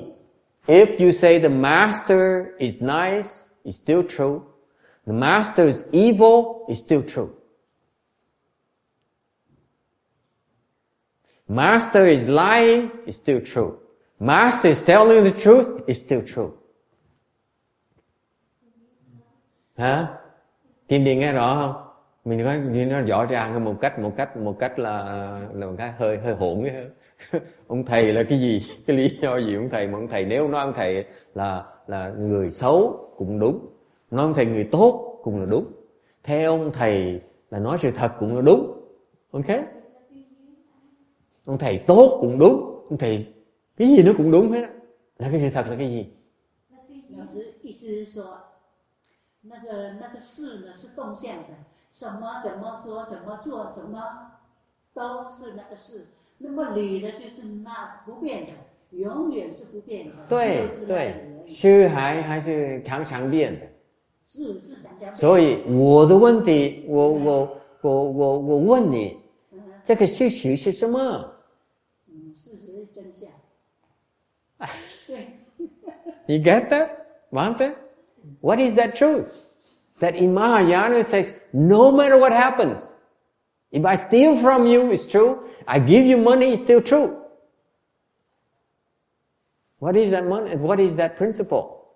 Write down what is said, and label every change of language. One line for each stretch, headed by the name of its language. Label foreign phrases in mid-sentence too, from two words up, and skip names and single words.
English: If you say the master is nice, it's still true. The master is evil, it's still true. Master is lying, it's still true. Master is telling the truth, it's still true.
Vietnamese: Hả? Kim Điền nghe rõ không? Mình nói nó rõ ràng hơn một cách là một cái hơi hỗn ấy. Ông thầy là cái gì? Cái lý do gì ông thầy? Mà ông thầy nếu nói ông thầy là người xấu cũng đúng. Nói ông thầy người tốt cũng là đúng. Theo ông thầy là nói sự thật cũng là đúng. Ok? Ông thầy tốt cũng đúng. Ông thầy cái gì nó cũng đúng hết á. Là cái sự thật là cái gì?
Chinese: 老师意思是说，那个事呢是动向的，什么怎么说怎么做，什么都是那个事。那么理呢就是那不变的，永远是不变的。对对，是还是常常变的。是常常变的。所以我的问题，我问你，这个事实是什么？事实是真相。
English: You get that, Bhante? What is that truth? That in Mahayana it says, no matter what happens, if I steal from you, it's true. I give you money, it's still true. What is that money? What is that principle?